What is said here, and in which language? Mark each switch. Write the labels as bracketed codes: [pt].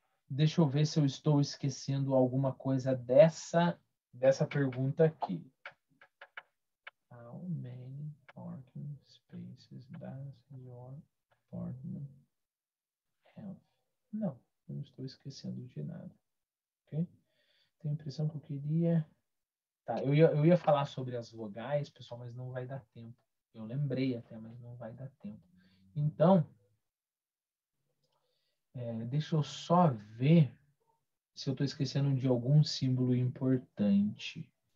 [pt] Deixa eu ver se eu estou esquecendo alguma coisa dessa pergunta aqui. [en] How many parking spaces does your apartment have? [pt] Não, não estou esquecendo de nada. Ok? Tenho a impressão que eu queria... Tá, eu ia falar sobre as vogais, pessoal, mas não vai dar tempo. Eu lembrei até, mas não vai dar tempo. Então, deixa eu só ver se eu estou esquecendo de algum símbolo importante.